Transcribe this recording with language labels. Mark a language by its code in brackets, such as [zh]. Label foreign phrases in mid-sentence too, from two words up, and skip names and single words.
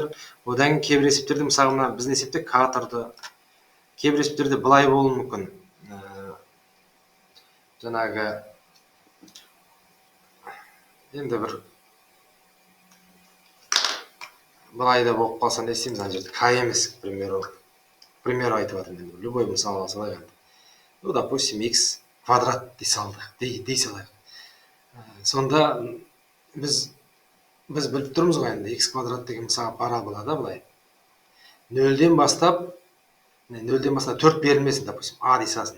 [kk] Одан кейбір есептерде, мысалы біздің есепте к тұрды. Кейбір есептерде былай болуы мүмкін. Жаңағы енді бір былай да болып қалса не істейміз, ана жерде к емес, [ru] к примеру [kk] айтып жатырмын. Любой мысал алсалайық. [ru] Ну, допустим, [kk] x квадрат дей салайық. Сонда біз біліп тұрмыз ғой, енді x квадрат деген мысалға парабола да былай. 0-ден бастап 4 берілмесін, допустим, а дей салсын.